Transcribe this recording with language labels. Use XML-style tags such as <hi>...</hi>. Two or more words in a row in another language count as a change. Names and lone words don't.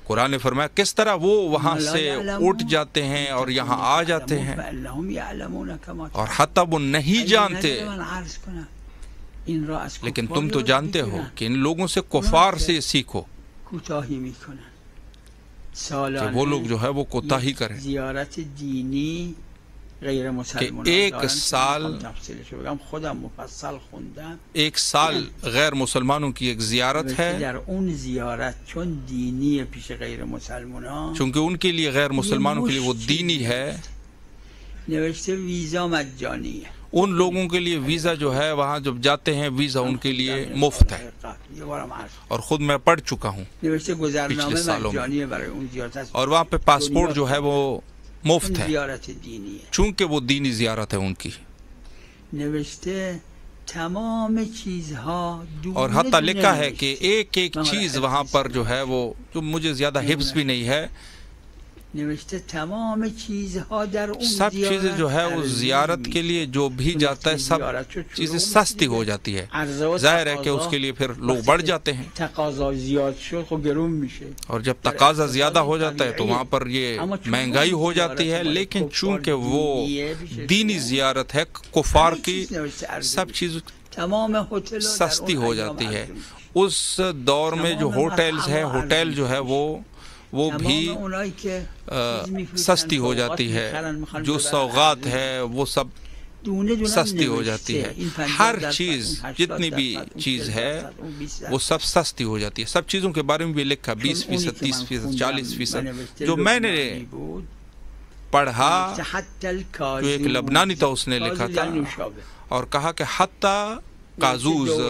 <ur>قرآن نے فرمایا کس طرح وہ وہاں سے اٹھ جاتے ہیں اور یہاں آ جاتے ہیں، اور حتیٰ وہ نہیں جانتے، لیکن تم تو جانتے ہو کہ ان لوگوں سے کفار سے سیکھو کہ وہ لوگ جو ہے وہ کوتاہی کریں،</ur> <fa>زیارت دینی غیر</fa> <ur>کہ مسلمان ایک سال غیر مسلمانوں کی ایک زیارت ہے،</ur> <fa>در اون زیارت چون دینی پیش غیر مسلمان،</fa> <ur>چونکہ ان کے لیے غیر مسلمانوں کے لیے وہ دینی ہے،</ur> <fa>نوشته ویزا مجانی ہے،</fa> <ur>ان لوگوں کے لیے ویزا جو ہے وہاں جب جاتے ہیں ویزا ان کے لیے مفت ہے، اور خود میں پڑھ چکا ہوں</ur> <fa>نوشته</fa> <ur>پچھلے</ur> <fa>گذرنامه</fa> <ur>سالوں میں،</ur> <fa>مجانی برای اون زیارت،</fa> <ur>اور وہاں پہ پاسپورٹ جو ہے وہ مفت ہے، زیارت دینی ہے، چونکہ وہ دینی زیارت ہے ان کی،</ur> <fa>نوشته تمام چیزها</fa> <ur>اور حتیٰ لکھا ہے کہ ایک ایک چیز وہاں پر جو ہے وہ، جو مجھے زیادہ حفظ بھی نہیں ہے،</ur> <fa>نوشته تمام چیزها در اون</fa> <ur>سب چیزیں جو ہے وہ زیارت کے لیے جو بھی جاتا ہے سب چیزیں سستی ہو جاتی ہے، ظاہر ہے کہ اس کے لیے پھر لوگ بڑھ جاتے ہیں،</ur> <fa>تقاضا زیاد شد خب گرون میشه،</fa> <ur>اور جب تقاضا زیادہ ہو جاتا ہے تو وہاں پر یہ مہنگائی ہو جاتی ہے، لیکن چونکہ وہ دینی زیارت ہے کفار کی، سب چیز</ur> <fa>تمام ہوتل</fa> <ur>سستی ہو جاتی ہے۔ اس دور میں جو ہوٹلز ہے، ہوٹل جو ہے وہ بھی سستی ہو جاتی ہے، جو سوغات ہے وہ سب سستی ہو جاتی ہے، ہر چیز جتنی بھی چیز ہے وہ سب سستی ہو جاتی ہے، سب چیزوں کے بارے میں بھی لکھا 20%، 30%، 40%، جو میں نے پڑھا، جو ایک لبنانی تھا اس نے لکھا تھا اور کہا کہ حتیٰ کازوز</ur>